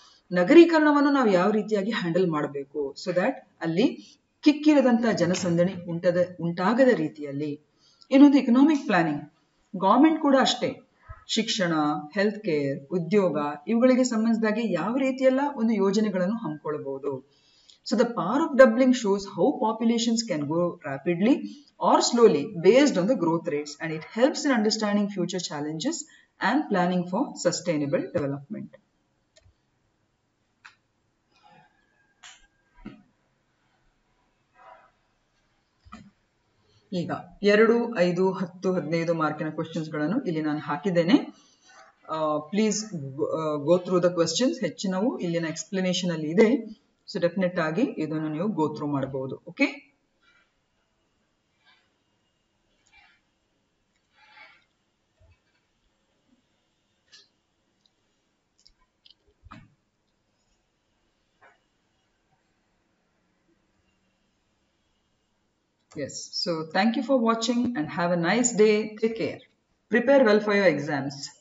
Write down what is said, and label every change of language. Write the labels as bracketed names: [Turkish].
[Kannada] ನಗರೀಕರಣವನ್ನು ನಾವು ಯಾವ ರೀತಿಯಾಗಿ ಹ್ಯಾಂಡಲ್ ಮಾಡಬೇಕು [English] so that [Kannada] ಅಲ್ಲಿ ಕಿಕ್ಕಿರದಂತಹ ಜನಸಂದಣಿ ಉಂಟಾಗದ ರೀತಿಯಲ್ಲಿ. ಇನ್ನೊಂದು ಎಕನಾಮಿಕ್ ಪ್ಲಾನಿಂಗ್. ಗವರ್ಮೆಂಟ್ ಕೂಡ ಅಷ್ಟೇ ಶಿಕ್ಷಣ, ಹೆಲ್ತ್ ಕೇರ್, ಉದ್ಯೋಗ ಇವುಗಳಿಗೆ ಸಂಬಂಧಿಸಿದಾಗೆ ಯಾವ ರೀತಿಯೆಲ್ಲ ಒಂದು ಯೋಜನೆಗಳನ್ನು ಹಮ್ಮಿಕೊಳ್ಳಬಹುದು. [English] So the power of doubling shows how populations can grow rapidly or slowly based on the growth rates, and it helps in understanding future challenges and planning for sustainable development. [Kannada] ಈಗ 2, 5, 10, 15 ಮಾರ್ಕಿನ questions ಗಳನ್ನು ಇಲ್ಲಿ ನಾನು ಹಾಕಿದ್ದೇನೆ. [English] Please go through the questions. [Kannada] ಹೆಚ್ಚಿನವು ಇಲ್ಲಿನ explanation ಅಲ್ಲಿ ಇದೆ. So definite ಆಗಿ ಇದನ್ನು ನೀವು [English] go through [Kannada] ಮಾಡಬಹುದು. [English] Okay, yes, so thank you for watching and have a nice day. Take care. Prepare well for your exams.